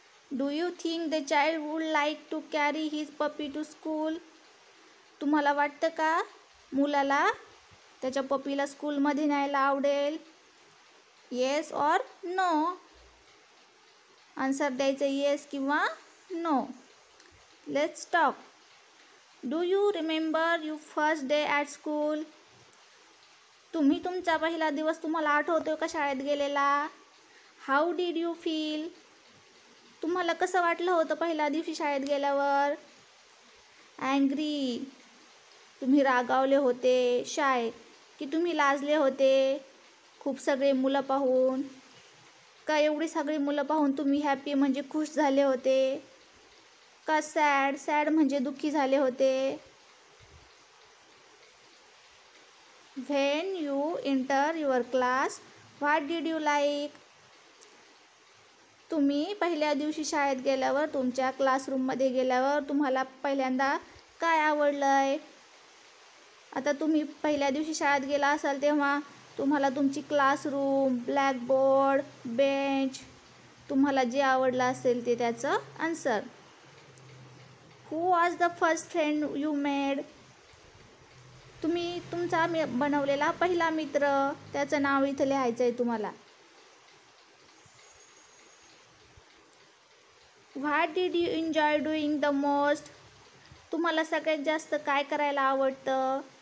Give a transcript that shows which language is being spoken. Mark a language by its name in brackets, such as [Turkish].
[English] Do you think the child would like to carry his puppy to school. [Marathi] तुम्हाला वाटतं का मुलाला त्याच्या पपीला स्कूलमध्ये न्यायला आवडेल. [English] Yes or no. [Marathi] आन्सर द्यायचं येस किंवा no. [English] Let's talk. Do you remember you first day at school. [Marathi] तुम्ही तुमचा पहिला दिवस तुम्हाला आठवतोय का शाळेत गेलेला. [English] How did you feel. [Marathi] तुम्हाला कसं वाटलं होतं पहिल्या दिवशी शाळेत गेल्यावर. अँग्री. तुम्ही रागावले होते. शाय की तुम्ही लाजले होते खूप सगळे मुलं पाहून. का एवढी सगळी मुलं पाहून तुम्ही हॅपी म्हणजे खुश झाले होते. का सॅड. सॅड म्हणजे दुःखी झाले होते. [English] When you enter your class what did you like. [Marathi] तुम्ही पहिल्या दिवशी शाळेत गेल्यावर तुमच्या क्लासरूममध्ये गेल्यावर तुम्हाला पहिल्यांदा काय आवडलं आहे. आता तुम्ही पहिल्या दिवशी शाळेत गेला असाल तेव्हा तुम्हाला तुमची क्लासरूम, ब्लॅकबोर्ड, बेंच तुम्हाला जे आवडलं असेल ते त्याचं answer. [English] Who was the first friend you made. [Marathi] तुम्ही तुमचा बनवलेला पहिला मित्र त्याचं नाव इथं लिहायचं आहे तुम्हाला. [English] What did you enjoy doing the most. [Marathi] तुम्हाला सगळ्यात जास्त काय करायला आवडतं.